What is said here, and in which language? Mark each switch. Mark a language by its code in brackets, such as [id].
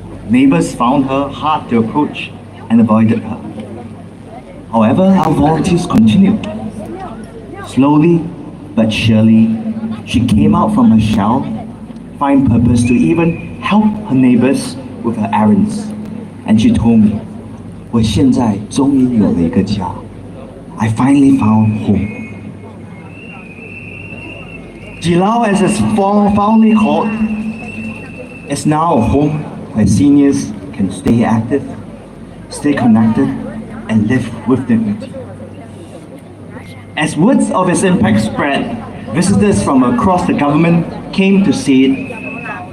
[en] Neighbors found her hard to approach and avoided her. However, our volunteers continued. Slowly but surely, she came out from her shell, find purpose to even help her neighbors with her errands. And she told me, [zh] 我现在终于有了一个家. [en] I finally found home. Jilao, as it's fondly called, is now a home where seniors can stay active, stay connected, and live with dignity. As words of its impact spread, visitors from across the government came to see it.